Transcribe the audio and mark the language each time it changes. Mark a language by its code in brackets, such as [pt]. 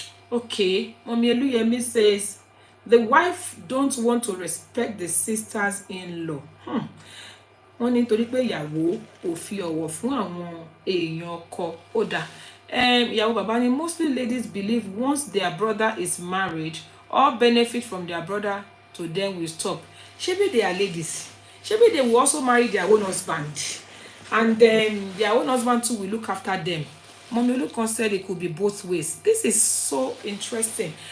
[en] Okay, Mommy Eluyemi says the wife don't want to respect the sisters-in-law. [yo] Wọ́n ní torí pé ìyàwó kò fi ọ̀wọ̀ fún àwọn èèyàn ọkọ. Ó dà. ìyàwó bàbá ni [en] mostly ladies believe once their brother is married, all benefit from their brother to them will stop. Shebi they are ladies. Shebi they will also marry their own husband, and then their own husband too will look after them. Mommy Olukon said it could be both ways. This is so interesting.